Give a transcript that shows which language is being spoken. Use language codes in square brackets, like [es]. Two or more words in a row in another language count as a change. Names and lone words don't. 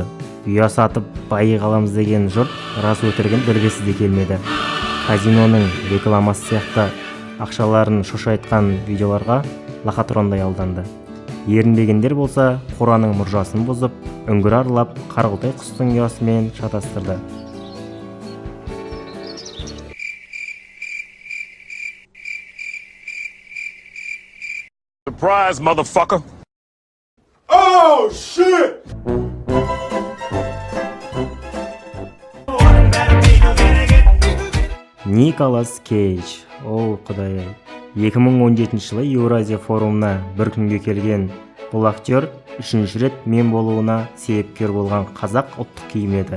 [kk] Ұя сатып байы қаламыз деген жұрт рас өтірігін білгісі де келмеді. Казиноның рекламасы сияқты ақшаларын шошайтқан видеоларға лохотрондай алданды. Ерінбегендер болса, Қораның мұржасын бұзып, үңгір аралап, қарғылтай құстың ұясымен шатастырды. [en] Surprise, motherfucker! Oh shit! [kk] Николас Кейдж. О, құдай-ай. 2017 жылы Еуразия форумына бір күнге келген бұл актер үшінші рет мем болуына себепкер болған қазақ ұлттық киім еді.